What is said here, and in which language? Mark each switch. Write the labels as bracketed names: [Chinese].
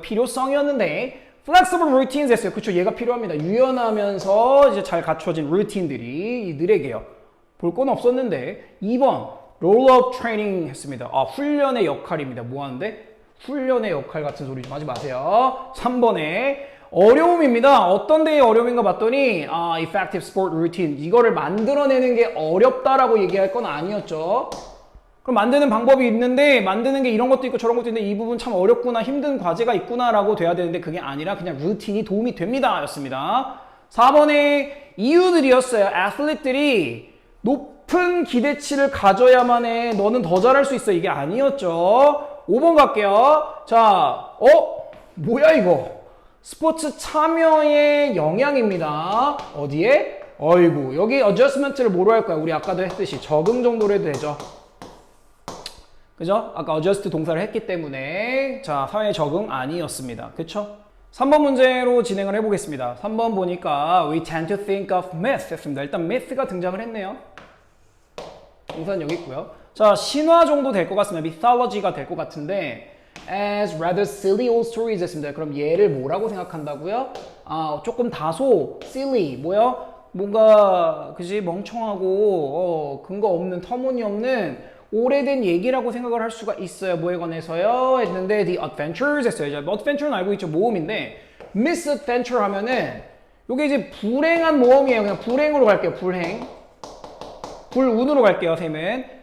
[Korean] 필요성이었는데 [English] flexible routines [Korean] 했어요. 그쵸? 얘가 필요합니다. 유연하면서 이제 잘 갖춰진 루틴들이 이들에게요. 볼 건 없었는데. 2번 [English] role of training [Korean] 했습니다. 훈련의 역할입니다. 뭐 하는데? 훈련의 역할 같은 소리 좀 하지 마세요. 3번에 어려움입니다. 어떤 데의 어려움인가 봤더니 [English] effective sport routine, [Korean] 이거를 만들어내는 게 어렵다라고 얘기할 건 아니었죠. 그럼 만드는 방법이 있는데, 만드는 게 이런 것도 있고 저런 것도 있는데 이 부분 참 어렵구나, 힘든 과제가 있구나 라고 돼야 되는데 그게 아니라 그냥 루틴이 도움이 됩니다 였습니다. 4번의 이유들이었어요. 애슬리트들이 높은 높은 기대치를 가져야만 해. 너는 더 잘할 수 있어. 이게 아니었죠. 5번 갈게요. 자, 뭐야 이거? 스포츠 참여의 영향입니다. 어디에? 어이구, 여기 adjustment를 뭐로 할 거야? 우리 아까도 했듯이 적응 정도로 해도 되죠. 그죠? 아까 adjust 동사를 했기 때문에 자, 사회 적응 아니었습니다. 그쵸? 3번 문제로 진행을 해보겠습니다. 3번 보니까 [English] we tend to think of myth 했습니다. [Korean] 일단 myth가 등장을 했네요. 동사는 여기 있고요. 자, 신화 정도 될 것 같습니다. mythology가 될 것 같은데 [English] as rather silly old stories [Korean] 했습니다. 그럼 얘를 뭐라고 생각한다고요? 조금 다소 silly, 뭐요? 뭔가 그지 멍청하고 근거 없는 터무니없는 오래된 얘기라고 생각을 할 수가 있어요. 뭐에 관해서요? 했는데 [English] the adventures [Korean] 했어요. 이제 adventure는 알고 있죠. 모험인데 misadventure 하면은 요게 이제 불행한 모험이에요. 그냥 불행으로 갈게요. 불운으로 갈게요. 쌤은.